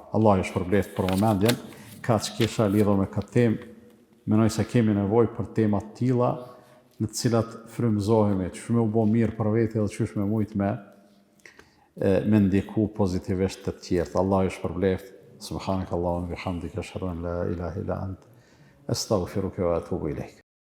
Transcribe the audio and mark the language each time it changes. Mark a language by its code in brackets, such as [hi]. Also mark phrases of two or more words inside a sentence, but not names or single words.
[sq] Allah i shpërbleft për momendjen, ka që kisha lidhur me këtë temë, menoj se kemi nevoj për temat tila në të cilat frymëzohemi, që me u bo mirë për vete dhe që me mujtë me ndiku pozitivisht të tjertë. Allah i shpërbleft, [ar] سبحانك اللهم وبحمدك، أشهد أن لا إله إلا أنت، أستغفرك وأتوب إليك.